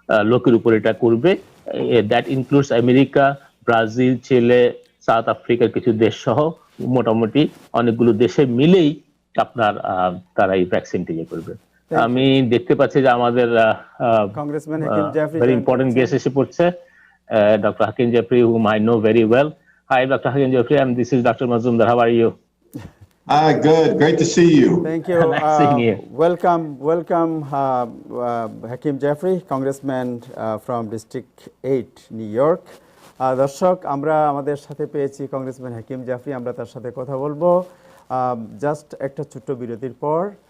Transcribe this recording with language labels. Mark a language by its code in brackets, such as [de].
[bn] লোকের উপর এটা করবে। [en] that includes [bn] America, Brazil, Chile, south আফ্রিকার কিছু দেশ সহ মোটামুটি অনেকগুলো দেশে মিলেই আপনার তারা এই ভ্যাকসিনটি ইয়ে করবে। আমি দেখতে পাচ্ছি যে আমাদের কংগ্রেসম্যান হাকিম জাফরি [en] very important guest [bn] এসে পড়ছে, [en] Dr. Hakim Jeffrey, whom I know very well. Hi, Dr. Hakim Jeffrey, and this is Dr. Mazumdar. How are you? Hi, good. Great to see you. Thank you. Nice seeing you. Welcome, Hakim Jeffrey, Congressman from District 8, New York. [bn] দর্শক, আমরা আমাদের সাথে পেয়েছি congressman হাকিম জাফরি। আমরা তার সাথে কথা বলবো জাস্ট একটা ছোট্ট বিরতির পর।